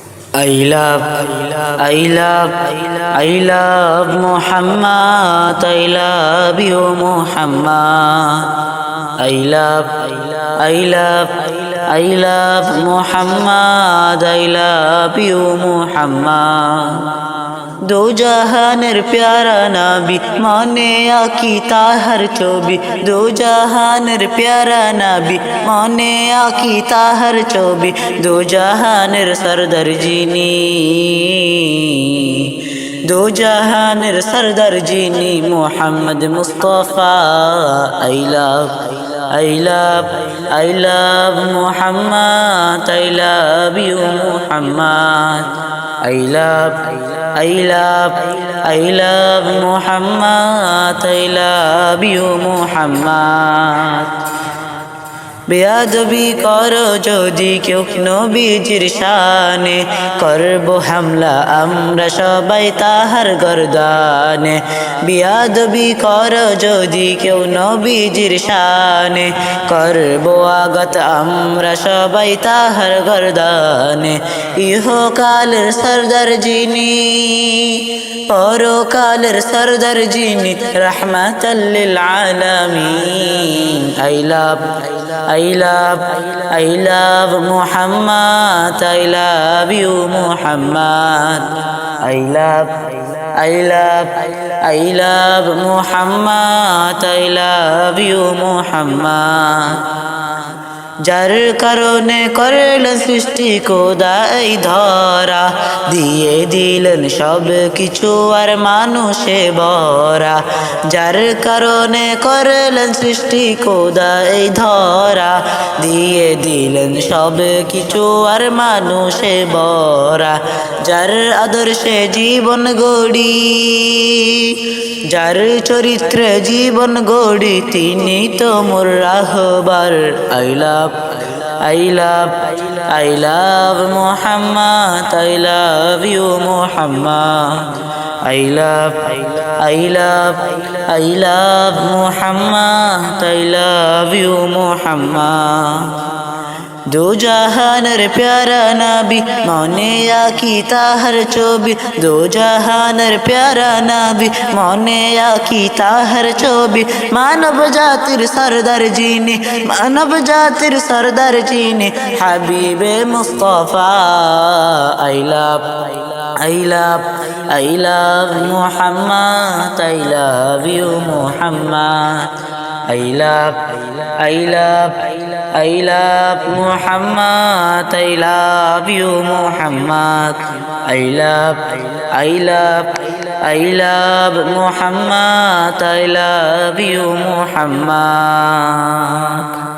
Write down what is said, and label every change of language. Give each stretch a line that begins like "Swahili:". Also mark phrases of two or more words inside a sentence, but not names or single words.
English: I love, I love, I love Muhammad. I love you, Muhammad. I love, I love, I love Muhammad. I love you, Muhammad.
Bangla: দো জাহানের প্যারা নবী মনে আঁকি তাহার ছবি দো জাহানের প্যারা নবী মনে আঁকি তাহার ছবি দো জাহানের সরদার যিনি দো জাহানের সরদার যিনি মোহাম্মদ মোস্তফা
English: I love Muhammad I love you Muhammad I love Muhammad I love you Muhammad
Bangla: বেয়াদবি করো যদি কেউ নবীজির শানে করব হামলা আমরা সবাই তাহার গর্দানে বেয়াদবি করো যদি কেউ নবীজির শানে করব আঘাত আমরা সবাই তাহার গর্দানে ইহকালের সরদার যিনি পরকালের সরদার যিনি
Arabic: رحمةً لل عالمين
English: I love Muhammad I love you Muhammad I love Muhammad I love you Muhammad
Bangla: যার কারণে করলেন সৃষ্টি খোদা এই ধরা দিয়ে দিলেন সব কিছু আর মানুষে ভরা যার কারণে করলেন সৃষ্টি খোদা এই ধরা দিয়ে দিলেন সব কিছু আর মানুষে ভরা যার আদর্শে জীবন গড়ি যার চরিত্রে জীবন গড়ি তিনি তো মোর রাহবার
English: I love Muhammad I love you Muhammad I love Muhammad I love you Muhammad
Bangla: দো জাহানের প্যারা নবী মনে আঁকি তাহার ছবি দো জাহানের প্যারা নবী মনে আঁকি তাহার ছবি মানব জাতির সরদার যিনি মানব জাতির সরদার যিনি হাবিবে মোস্তফা
English: I love Muhammad I love you Muhammad I love Muhammad I love you Muhammad I love Muhammad I love you Muhammad